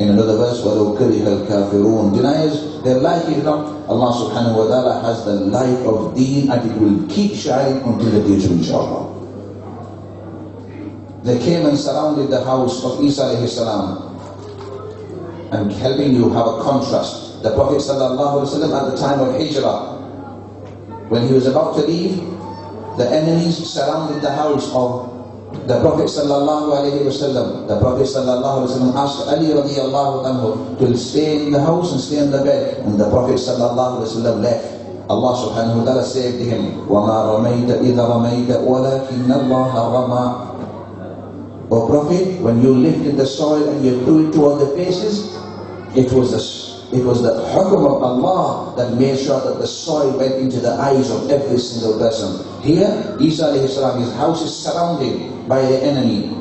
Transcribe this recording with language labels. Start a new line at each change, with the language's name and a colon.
English: In another verse,
Arabic: وَلَوْ كَرِهَ الْكَافِرُونَ.
English: Deniers, they like it or not, Allah subhanahu wa ta'ala has the light of deen, and it will keep shining until the day, inshallah. They came and surrounded the house of Isa alayhi salam. I'm helping you have a contrast. The Prophet sallallahu alaihi wasallam at the time of Hijrah, when he was about to leave, the enemies surrounded the house of the Prophet sallallahu alaihi wasallam. The Prophet sallallahu alaihi wasallam asked Ali radiyallahu anhu to stay in the house and stay in the bed, and the Prophet sallallahu alaihi wasallam left. Allah subhanahu wa ta'ala saved him.
Arabic: وَمَا رَمَيْتَ إِذَا رَمَيْتَ وَلَكِنَّ اللَّهَ رَمَى.
English: O Prophet, when you lifted the soil and you threw it toward the faces, it was the hukum of Allah that made sure that the soil went into the eyes of every single person. Here, Isa alayhi salam, his house is surrounded by the enemy.